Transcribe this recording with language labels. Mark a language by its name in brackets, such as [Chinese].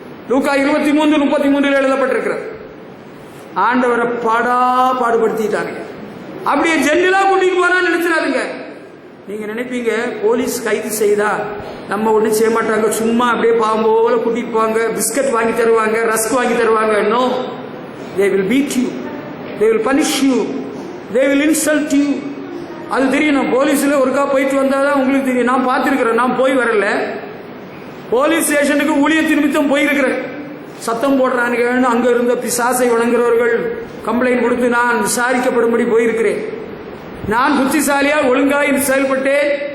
[Tamil] லூக்கா 23:33 எழுதப்பட்டிருக்கிறது. ஆண்டவரை பாடுபடுத்திட்டாங்க. அப்படியே ஜென்ரலா கூட்டிட்டு போனா நினைச்சிடாதுங்க. நீங்க நினைப்பீங்க போலீஸ் கைது செய்தா நம்ம ஒன்றும் செய்ய மாட்டாங்க, சும்மா அப்படியே பாம்பு போல கூட்டிட்டு போவாங்க, பிஸ்கட் வாங்கி தருவாங்க, ரஸ்க் வாங்கி தருவாங்க. [English] No, they will beat you, they will punish you, they will insult you. [Tamil] அது தெரியும். போலீஸ்ல ஒருக்கா போயிட்டு வந்தாதான் உங்களுக்கு தெரியும். நான் பார்த்திருக்கிறேன், நான் போய் வரல. போலீஸ் ஸ்டேஷனுக்கு ஊழியத்தின் நிமித்தம் போயிருக்கிறேன். சத்தம் போடுறானுங்கன்னு அங்க இருந்த பிசாசை வணங்குறவர்கள் கம்ப்ளைண்ட் கொடுத்து நான் விசாரிக்கப்படும்படி போயிருக்கிறேன். நான் புத்திசாலியா ஒழுங்காய் செயல்பட்டேன்.